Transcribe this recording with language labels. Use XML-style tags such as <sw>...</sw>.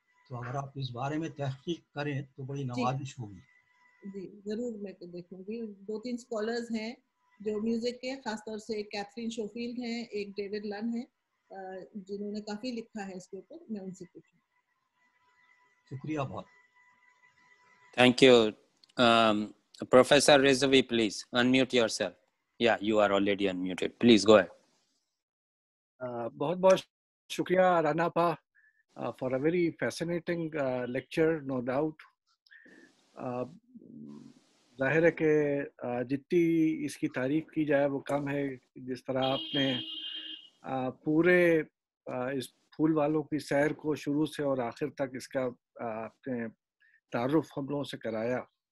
<hi>तो अगर आप इस बारे में तहकीक करें तो बड़ी नवाजिश होगी। जी जरूर मैं देखूंगी। 2-3 स्कॉलर्स हैं जो म्यूजिक के, खासतौर से एक कैथरीन शोफील्ड हैं, एक डेविड लन है, जिन्होंने काफी लिखा है इसके ऊपर, मैं उनसे पूछूं। शुक्रिया बहुत।</hi> <en>Thank you. Professor Rizvi, please unmute yourself. Yeah, you are already unmuted. Please go ahead.</en> <hi>बहुत बहुत शुक्रिया रानापा for a very fascinating lecture, no doubt. जाहिर है कि जितनी इसकी तारीफ की जाए वो कम है। जिस तरह आपने पूरे इस फूल वालों की सैर को शुरू से और आखिर तक इसका आपने तारुफ हम लोगों से कराया,</hi>